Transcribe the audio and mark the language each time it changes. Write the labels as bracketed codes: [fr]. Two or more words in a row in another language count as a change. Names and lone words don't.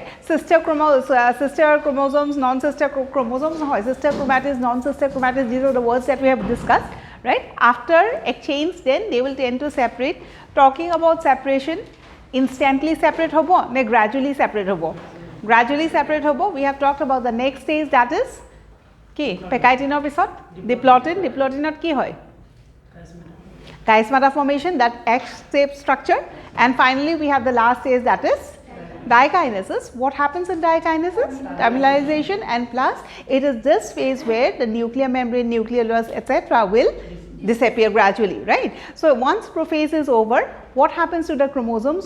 [en] Sister chromosomes, non-sister chromosomes, sister chromatis, non-sister chromatis, these are the words that we have discussed, right? After exchange, then they will tend to separate. Talking about separation, instantly separate [as] হ'ব নে [en] gradually separate hobo. Gradually separate hobo, we have talked about the next stage, that is [as] কি পেকাইটিনৰ পিছত ডিপ্লোটিন. ডিপ্লোটিনত কি হয়? [en] Chiasmata formation, that X-shaped structure, and finally we have the last stage, that is dikinases. What happens in dikinases? Terminalization, and plus it is this phase where the nuclear membrane, nucleolus, etc. will disappear gradually, right? So once prophase is over, what happens to the chromosomes?